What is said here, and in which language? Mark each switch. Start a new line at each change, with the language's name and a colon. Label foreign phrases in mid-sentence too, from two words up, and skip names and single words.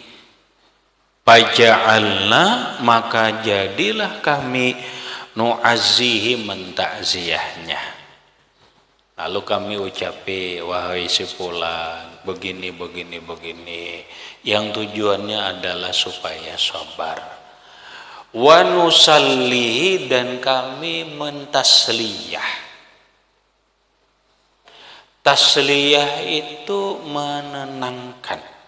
Indonesian: Faja'alna, maka jadilah kami, nu'azzihi, mentakziahnya. Lalu kami ucapi, wahai si fulan, begini, begini, begini. Yang tujuannya adalah supaya sabar.
Arabic: ونسليه,
Indonesian: dan kami mentasliyah. Tasliyah itu menenangkan.